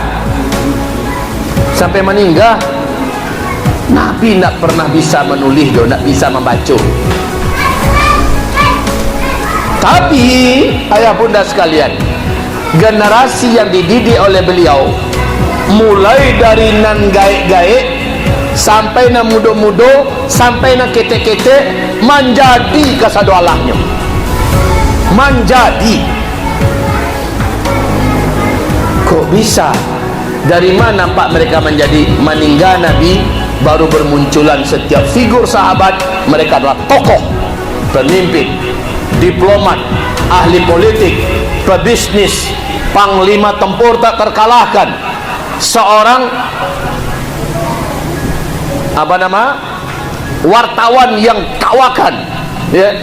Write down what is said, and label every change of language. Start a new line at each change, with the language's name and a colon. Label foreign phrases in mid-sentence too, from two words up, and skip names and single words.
Indonesian: Sampai meninggal, Nabi tidak pernah bisa menulis, tidak bisa membaca. Tapi ayah bunda sekalian, generasi yang dididik oleh beliau, mulai dari
Minangkabau: nan gaik-gaik sampai na mudo-mudo, sampai na kete-kete,
Indonesian: menjadi kasado Allahnya. Menjadi. Kok bisa? Dari mana nampak mereka menjadi? Meninggal Nabi, baru bermunculan setiap figur sahabat. Mereka adalah tokoh, pemimpin, diplomat, ahli politik, pebisnis, panglima tempur tak terkalahkan, seorang wartawan yang kawakan ya.